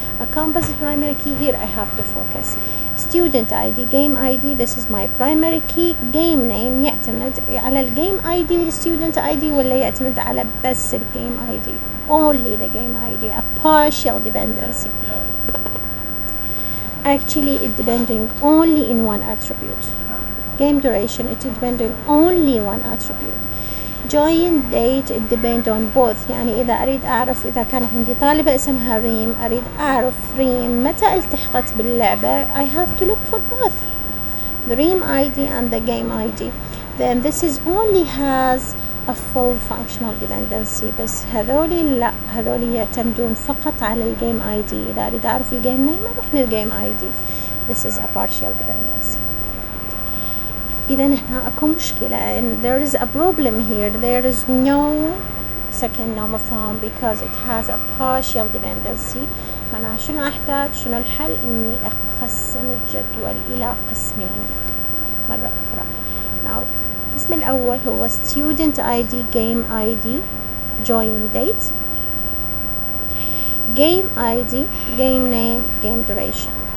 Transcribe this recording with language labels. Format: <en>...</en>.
<en>A composite primary key here I have to focus. Student ID, game ID, this is my primary key.</en> <ar>Game name يعتمد على الجيم ID والstudent ID ولا يعتمد على بس الجيم ID.</ar> <en>Only the game ID, a partial dependency. Actually it depending only in one attribute. Game duration it depending only one attribute. Join date it depend on both.</en> <ar>يعني إذا أريد أعرف إذا كان عندي طالبة اسمها ريم، أريد أعرف ريم متى التحقت باللعبة،</ar> <en>I have to look for both the Reem ID and the game ID. Then this is only has a full functional dependency.</en> <ar>بس هذولي لا، هذولي يعتمدون فقط على الجيم ID. إذا أريد أعرف الجيم نيم أروح للجيم ID.</ar> <en>This is a partial dependency.</en> <ar>إذا هنا أكو مشكلة</ar> <en>and there is a problem here. There is no second normal form because it has a partial dependency.</en> <ar>أنا شنو أحتاج؟ شنو الحل؟ إني أقسم الجدول إلى قسمين مرة أخرى.</ar> <en>Now</en> <ar>القسم الأول هو</ar> <en>student ID, game ID, join date, game ID, game name, game duration.</en>